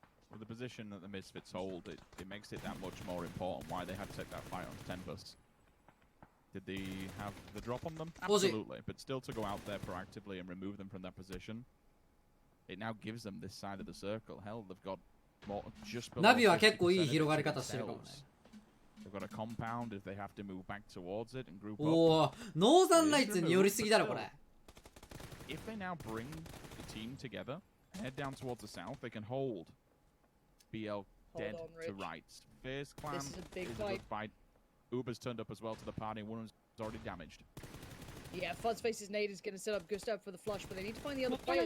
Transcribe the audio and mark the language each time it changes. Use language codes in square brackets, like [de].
[en] With the position that the Misfits hold, it makes it that much more important why they had to take that fight on Tempest. Did they have the drop on them? Absolutely, but still to go out there proactively and remove them from that position, it now gives them this side of the circle. Hell, they've got more, just below [ja] ナビは結構いい広がり方してるかもね。 [en] They've got a compound if they have to move back towards it and group up. [ja] おお、ノーザンライツに寄りすぎだろこれ。 [en] If they now bring the team together, head down towards the south, they can hold BL dead to rights. FaZe Clan is a good fight. Uber's turned up as well to the party. One's already damaged. Yeah, Fuzzface's nade is going to set up Gustav for the flush, but they need to find the other player.